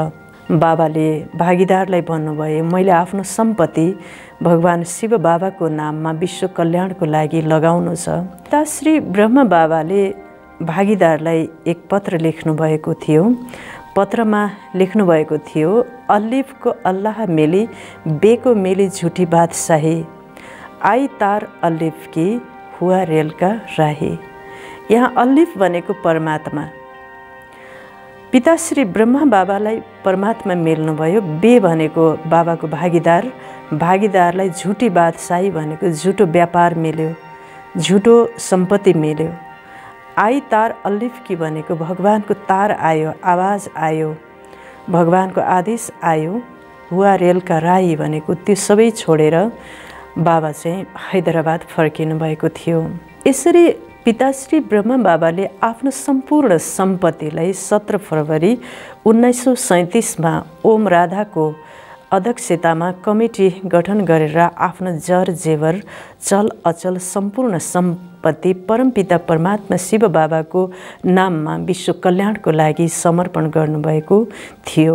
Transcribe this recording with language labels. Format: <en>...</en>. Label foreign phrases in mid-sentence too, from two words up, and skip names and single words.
<ne>बाबाले भागीदारलाई भन्नुभयो, मैले आफ्नो सम्पत्ति भगवान शिव बाबाको नाममा विश्व कल्याणको लागि लगाउनु छ। पिताश्री ब्रह्मा बाबाले भागीदारलाई एक पत्र लेख्नुभएको थियो। पत्रमा लेख्नुभएको थियो,</ne> <hi>अलिफको अल्लाह मिली, बेको मिली झुठी बादशाही, आई तार अलिफ की हुआ रेल का राही।</hi> <ne>यहाँ अलिफ भनेको परमात्मा, पिताश्री ब्रह्मा बाबालाई परमात्मा मिल्नुभयो। बे भनेको बाबाको भागीदार, भागीदारलाई झुठी बादशाही भनेको झुटो व्यापार मिल्यो, झुटो सम्पत्ति मिल्यो।</ne> <hi>आई तार अलिफ की</hi> <ne>भनेको भगवानको तार आयो, आवाज आयो, भगवानको आदेश आयो।</ne> <hi>हुआ रेलका राही</hi> <ne>भनेको त्यो सबै छोडेर बाबा चाहिँ हैदराबाद फर्किनु भएको थियो। यसरी पिताश्री ब्रह्मा बाबाले आफ्नो सम्पूर्ण सम्पत्तिलाई 17 फरवरी 1937 ओम राधाको अध्यक्षतामा कमिटी गठन गरेर आफ्नो जर जेवर चल अचल सम्पूर्ण सम्पत्ति परमपिता परमात्मा शिव बाबाको नाममा विश्व कल्याणको लागि समर्पण गर्नुभएको थियो।</ne>